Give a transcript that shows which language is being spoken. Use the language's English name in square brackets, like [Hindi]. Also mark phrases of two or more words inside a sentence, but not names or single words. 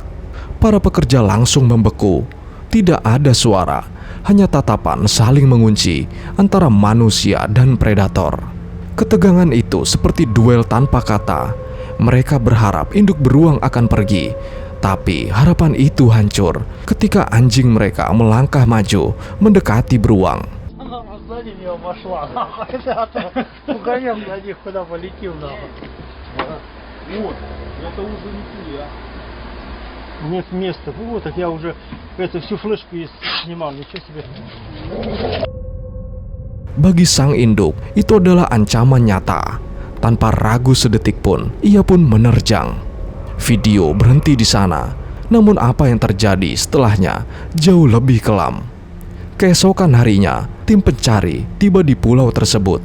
[Indonesian] Para pekerja langsung membeku. Tidak ada suara, hanya tatapan saling mengunci antara manusia dan predator. Ketegangan itu seperti duel tanpa kata. Mereka berharap induk beruang akan pergi, tapi harapan itu hancur ketika anjing mereka melangkah maju mendekati beruang. [Russian] Нет места. Вот, так я уже всю флешку снимал. Ничего себе. [Indonesian] Bagi sang induk, itu adalah ancaman nyata. Tanpa ragu sedetik pun, ia pun menerjang. Video berhenti di sana. Namun apa yang terjadi setelahnya jauh lebih kelam. Keesokan harinya, tim pencari tiba di pulau tersebut.